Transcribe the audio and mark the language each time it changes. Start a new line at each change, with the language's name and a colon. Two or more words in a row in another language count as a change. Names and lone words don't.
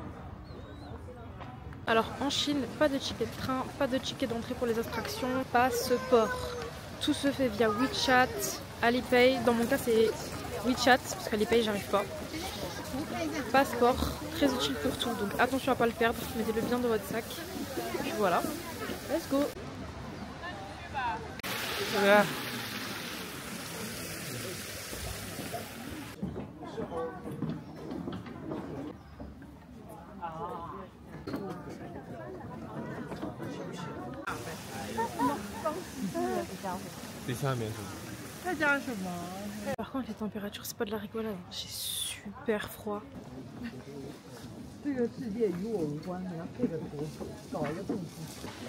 French: Alors en Chine, pas de ticket de train, pas de ticket d'entrée pour les attractions, passeport. Tout se fait via WeChat, Alipay. Dans mon cas c'est WeChat parce qu'Alipay j'arrive pas. Passeport, très utile pour tout, donc attention à pas le perdre, mettez-le bien dans votre sac. Et puis voilà,
English: let's go.
French: Voilà.
Chinese: 最下面是再加什么？
French: Par contre les températures c'est pas de la rigolade, j'ai super froid.
Chinese: 这个世界与我无关，你要配着图搞一个动词。